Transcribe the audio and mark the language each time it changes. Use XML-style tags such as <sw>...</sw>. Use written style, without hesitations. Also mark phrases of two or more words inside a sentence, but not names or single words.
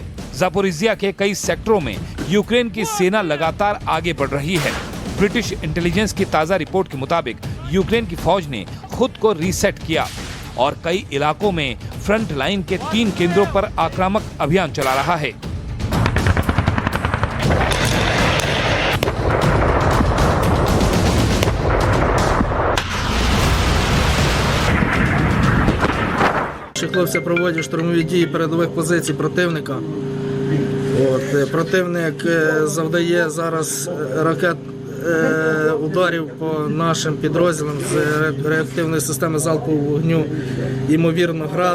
<hi>ज़ापोरिज़िया के कई सेक्टरों में यूक्रेन की सेना लगातार आगे बढ़ रही है।</hi> <en>British intelligence</en> <hi>की ताज़ा रिपोर्ट के मुताबिक यूक्रेन की फौज ने खुद को रीसेट किया और कई इलाकों में</hi> <en>front line</en> <hi>के 3 केंद्रों पर आक्रामक अभियान चला रहा है।</hi> <uk>Хлопці проводять штурмові дії передових позицій противника. Противник завдає зараз ударів по нашим підрозділам з реактивної системи залпового вогню, ймовірно, град.</uk>